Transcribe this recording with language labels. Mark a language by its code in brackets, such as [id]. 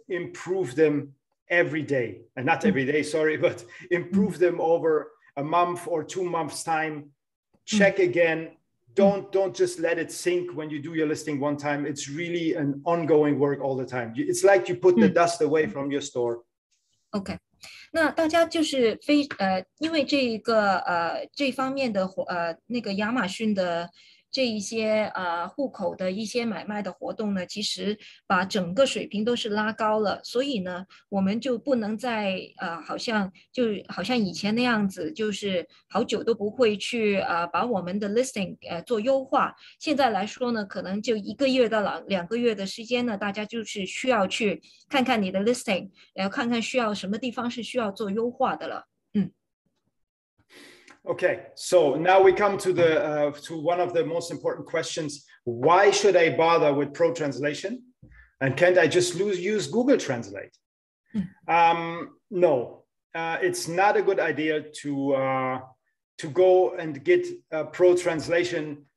[en] Improve them every day. And not every day, sorry, but improve them over a month or 2 months time. Check again. Don't just let it sink when you do your listing one time. It's really an ongoing work all the time. It's like you put the dust away from your store. Okay. [zh] 那大家就是因为这方面的那个亚马逊的这一些户口的一些买卖的活动呢，其实把整个水平都是拉高了，所以呢，我们就不能再好像以前那样子，就是好久都不会去把我们的 listing 做优化。现在来说呢，可能就1个月到2个月的时间呢，大家就是需要去看看你的 listing， 然后看看需要什么地方是需要做优化的了。 [en] Okay, so now we come to one of the most important questions. Why should I bother with Pro Translation? And can't I just use Google Translate? No, it's not a good idea to go and get a Pro Translation.